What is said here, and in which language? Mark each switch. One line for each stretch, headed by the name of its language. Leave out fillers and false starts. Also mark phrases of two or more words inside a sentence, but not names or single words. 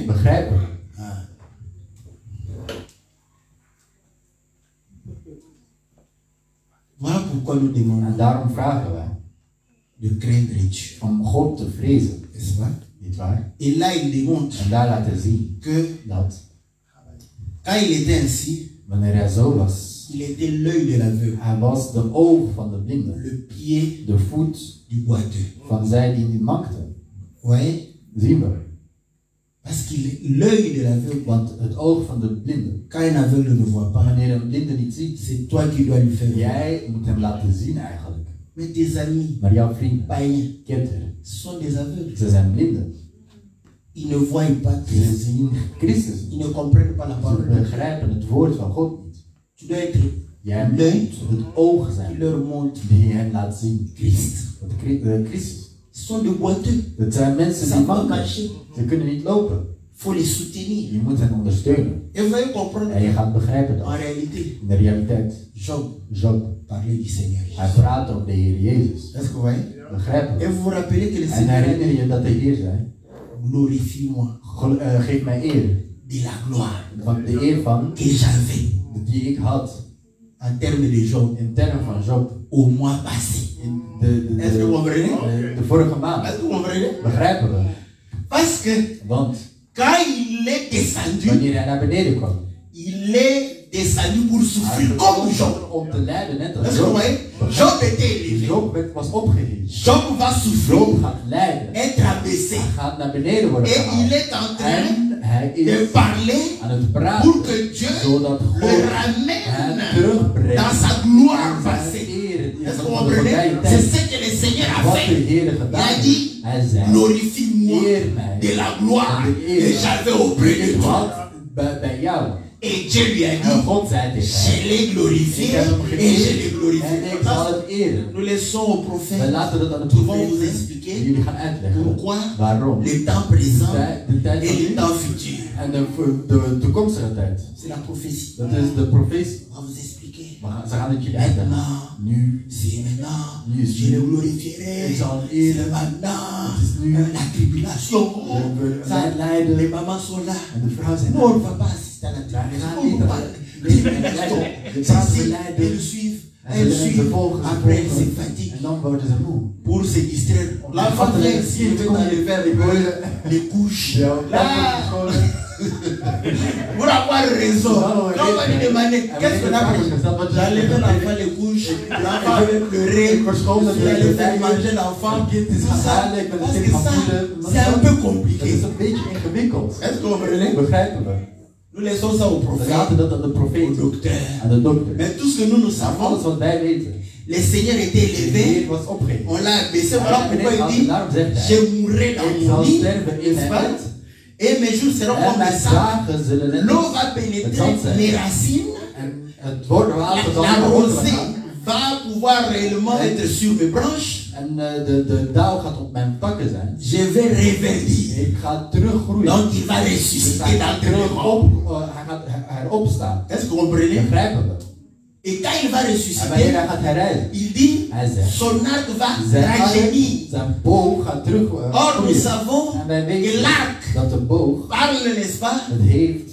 Dutch: Begrijpen we.
French: Ah. Voilà pourquoi nous
Dutch: En
French: demandons
Dutch: daarom vragen wij
French: de craindre Dieu.
Dutch: om God te vrezen.
French: N'est-ce pas?
Dutch: Niet waar?
French: Et là, il démontre
Dutch: En daar laat hij zien
French: que
Dutch: dat
French: quand il était ainsi,
Dutch: wanneer hij zo was,
French: il était l'œil de l'aveugle,
Dutch: hij was de oog van de blinde,
French: le pied
Dutch: de voet
French: du boiteux.
Dutch: van zij die niet mankten.
French: Ouais.
Dutch: Zien we.
French: Parce que l'œil de l'aveugle,
Dutch: Want het oog van de blinde,
French: quand un aveugle ne voit pas,
Dutch: wanneer een blinde niet ziet,
French: c'est toi qui dois lui faire voir.
Dutch: jij moet hem laten zien eigenlijk.
French: Mais tes amis
Dutch: Maar jouw vrienden,
French: païens,
Dutch: kinderen,
French: ce sont des aveugles.
Dutch: ze zijn blinden.
French: Ils ne voient pas
Dutch: Ze
French: Christ.
Dutch: zien Christus
French: Ils
Dutch: niet.
French: ne comprennent pas la
Dutch: Ze
French: parole de Dieu.
Dutch: begrijpen het woord van God niet.
French: Tu dois être
Dutch: Jij moet het oog
French: qui
Dutch: zijn
French: leur montre
Dutch: die hen laat zien.
French: Christ.
Dutch: Christus.
French: Ce sont des boiteux.
Dutch: Het zijn mensen
French: Ça
Dutch: die
French: va
Dutch: manken.
French: marcher.
Dutch: Ze kunnen niet lopen.
French: Il faut les soutenir.
Dutch: Je moet hen ondersteunen.
French: Et vous allez comprendre
Dutch: En je gaat begrijpen
French: en
Dutch: dat.
French: réalité,
Dutch: In de realiteit. Job
French: parlait du Seigneur.
Dutch: hij praat over de Heer Jezus.
French: Est-ce que vous voyez?
Dutch: Begrijpen.
French: Et vous vous rappelez que le
Dutch: En
French: Seigneur
Dutch: herinner
French: dit,
Dutch: je dat de Heer zei,
French: glorifie-moi
Dutch: geef mij eer.
French: de la gloire
Dutch: Van de eer van
French: que j'avais
Dutch: die ik had.
French: en termes de Job
Dutch: In termen van Job.
French: au mois passé.
Dutch: In
French: Est-ce que vous comprenez?
Dutch: de vorige maand.
French: Est-ce que vous comprenez?
Dutch: Begrijpen we.
French: Parce que
Dutch: Want
French: quand il est descendu,
Dutch: wanneer hij naar beneden kwam,
French: il est descendu pour
Dutch: hij
French: souffrir comme Job.
Dutch: kwam om te lijden net als
French: Est-ce que vous
Dutch: Job.
French: voyez? Job était élevé.
Dutch: Job was opgeheven.
French: Job va souffrir,
Dutch: Job gaat lijden.
French: être abaissé.
Dutch: Hij gaat naar beneden worden
French: Et il
Dutch: gehaald.
French: est en train
Dutch: En hij
French: de
Dutch: is
French: parler
Dutch: aan het praten.
French: pour que Dieu
Dutch: Zodat God
French: le
Dutch: hem
French: ramène
Dutch: terugbrengt.
French: dans sa gloire
Dutch: aan zijn
French: passée.
Dutch: eer in
French: Est-ce que
Dutch: van
French: vous
Dutch: de
French: comprenez?
Dutch: voorbije
French: C'est
Dutch: tijd.
French: ce que le Seigneur a
Dutch: Wat de
French: fait.
Dutch: Heer
French: Il
Dutch: gedaan
French: a
Dutch: heeft.
French: dit,
Dutch: Hij zei,
French: glorifie-moi
Dutch: eer mij
French: de la gloire
Dutch: van de
French: que
Dutch: eer
French: j'avais auprès
Dutch: die
French: de
Dutch: ik
French: toi.
Dutch: had bij jou.
French: Et Dieu lui a
Dutch: En
French: dit,
Dutch: God zei tegen
French: je
Dutch: hem,
French: l'ai glorifié
Dutch: ik heb hem
French: et je l'ai
Dutch: geëerd en
French: glorifié.
Dutch: ik zal het eren.
French: Nous laissons au
Dutch: Wij
French: prophète.
Dutch: laten dat aan de
French: Nous vont vous
Dutch: profeet.
French: expliquer
Dutch: Jullie gaan uitleggen
French: pourquoi
Dutch: waarom.
French: le temps présent
Dutch: De tijd
French: et
Dutch: van
French: le
Dutch: nu
French: temps futur.
Dutch: en de toekomstige tijd.
French: C'est la prophétie.
Dutch: Dat is de profetie.
French: On va vous expliquer.
Dutch: Ze gaan het jullie uitleggen.
French: Maintenant,
Dutch: Nu.
French: c'est maintenant.
Dutch: Nu is
French: Je le
Dutch: nu.
French: glorifierai.
Dutch: Ik zal hem
French: C'est
Dutch: eren.
French: maintenant.
Dutch: Het is nu.
French: La tribulation. Ça,
Dutch: Het lijden.
French: les mamans sont là.
Dutch: En de vrouw zijn
French: Nous, on ne va pas assister à la
Dutch: Wij gaan
French: tribulation.
Dutch: niet
French: On va
Dutch: naar
French: pas.
Dutch: de tribulation. De
French: C'est
Dutch: vrouwen
French: ici.
Dutch: beleiden.
French: Elles suivent.
Dutch: En
French: Elles
Dutch: ze
French: suivent.
Dutch: volgen.
French: Après, elles se fatiguent.
Dutch: En dan worden ze moe.
French: Pour se distraire. L'enfant vient ici, il veut enlever avec les couches.
Dutch: Ja,
French: Là, pour avoir raison. Quand on va lui demander, qu'est-ce qu'on a fait? J'ai enlevé l'enfant les couches. L'enfant avait pleuré. Il allait faire manger l'enfant. Tout ça. Parce que ça, c'est un peu
Dutch: Dat
French: compliqué.
Dutch: is een beetje ingewikkeld.
French: Est-ce que vous comprenez?
Dutch: Begrijpen we?
French: Nous laissons ça au
Dutch: We
French: prophète,
Dutch: laten dat aan de
French: au
Dutch: profeet,
French: docteur.
Dutch: aan de dokter.
French: Mais tout ce que nous
Dutch: Maar
French: savons,
Dutch: alles wat wij weten,
French: le Seigneur était
Dutch: de
French: élevé.
Dutch: Heer was opgeheven.
French: On l'a abaissé. Voilà pourquoi il dit,
Dutch: Daarom zegt hij,
French: je mourrai dans
Dutch: ik
French: mon
Dutch: zal
French: lit.
Dutch: sterven in
French: N'est-ce
Dutch: mijn
French: pas?
Dutch: bed.
French: Et mes jours seront
Dutch: En
French: comme
Dutch: mijn
French: le sable.
Dutch: dagen zullen net
French: L'eau
Dutch: als
French: va
Dutch: het
French: pénétrer
Dutch: zand zijn.
French: mes racines.
Dutch: En het water zal
French: La
Dutch: naar wortelen
French: rosée
Dutch: gaan.
French: va pouvoir réellement être sur mes branches.
Dutch: En de dauw gaat op mijn takken zijn.
French: Je vais reverdir.
Dutch: Ik ga teruggroeien.
French: Donc il va
Dutch: Dus
French: ressusciter
Dutch: hij gaat
French: d'entre les
Dutch: terug
French: morts.
Dutch: hij gaat heropstaan.
French: Est-ce que vous comprenez?
Dutch: Begrijpen we?
French: Et quand il va
Dutch: En wanneer
French: ressusciter,
Dutch: hij gaat herrijden,
French: il dit
Dutch: hij zegt,
French: son arc va
Dutch: zijn
French: rajeunir.
Dutch: boog gaat terug
French: Or nous
Dutch: groeien.
French: savons
Dutch: En wij
French: que
Dutch: weten
French: l'arc
Dutch: dat de boog
French: parle, n'est-ce pas,
Dutch: het heeft